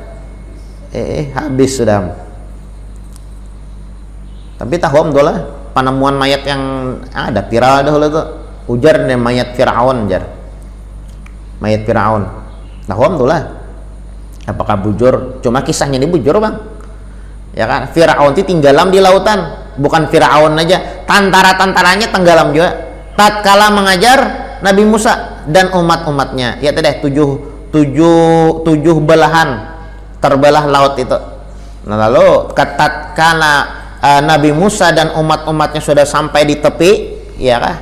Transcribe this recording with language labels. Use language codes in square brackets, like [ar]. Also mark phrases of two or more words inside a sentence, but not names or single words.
[id] Habis sudah. [bjn] Tapi tahom tuh lah penemuan mayat yang ada viral dah tuh. Ujar nih mayat Firaun jar. Mayat Firaun. Tahom tuh lah. Apakah bujur? Cuma kisahnya ini bujur bang, [id] ya kan? Firaun itu tinggalam di lautan, bukan Firaun aja, tentara-tentaranya tenggelam juga. Tatkala mengajar Nabi Musa dan umat-umatnya, ya tadi tujuh belahan terbelah laut itu. Nah, lalu tatkala Nabi Musa dan umat-umatnya sudah sampai di tepi, ya kan?